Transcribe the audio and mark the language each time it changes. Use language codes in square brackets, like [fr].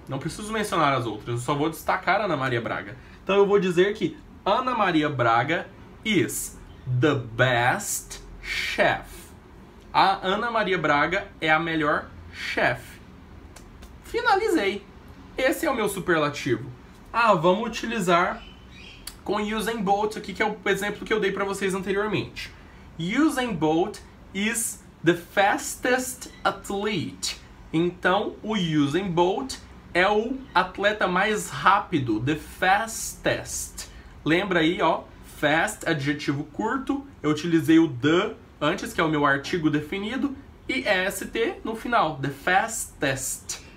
[pt] Não preciso mencionar as outras, eu só vou destacar a Ana Maria Braga. Então eu vou dizer que Ana Maria Braga [en] is the best chef. [pt] A Ana Maria Braga é a melhor chefe. Finalizei. Esse é o meu superlativo. Vamos utilizar com Usain Bolt aqui, que é o exemplo que eu dei para vocês anteriormente. [en] Usain Bolt is the fastest athlete. [pt] Então, o Usain Bolt é o atleta mais rápido, [en] the fastest. [pt] Lembra aí, ó, fast, adjetivo curto, eu utilizei o the antes, que é o meu artigo definido, e est no final, the fastest.